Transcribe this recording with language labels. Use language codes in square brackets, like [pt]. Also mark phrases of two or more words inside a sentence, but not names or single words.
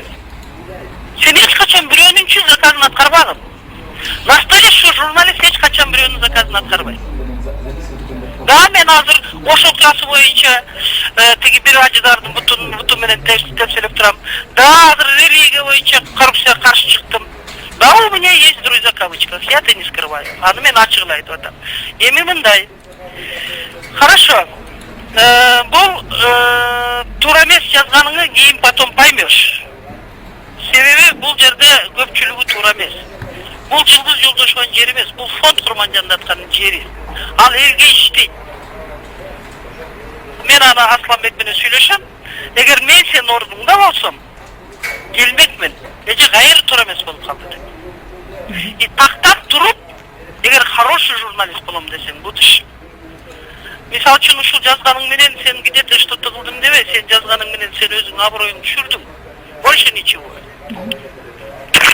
[ky] Сен эч качан бирөөнүн заказын аткарбагын. [ru] Настоящий журналист [ky] эч качан бирөөнүн заказын аткарбайт. Да, мен азыр Ош окуясы боюнча тиги бир ажыдардын буту менен тепселеп турам. Да, азыр религия боюнча коррупцияга каршы чыктым. Да, [ru] у меня есть друзья в кавычках, я это не скрываю. [ky] Аны мен ачыгын айтып атам. Эми мындай. Хорошо. Бул туура эмес жазганыңы кийин [ru] потом поймешь. [ky] Себеби бул жерде көпчүлүгү туура эмес. Бул Жылдыз Жолдошованын жери эмес, бул фонд Курманжандатканын жери. Ал элге иштейт. Мен аны Асланбек менен сүйлөшөм. Эгер мен сенин ордуңда болсом, келмекмин. Эже кайры туура эмес болуп калды деп. И тактап туруп, эгер [ru] хороший журналист [ky] болом десең, будешь. Мисалы үчүн ушул жазганың менен сен [ru] где-то что-то [ky] кылдым дебе, сен жазганың менен сен өзүң аброюңду түшүрдүң. [ru] Больше ничего.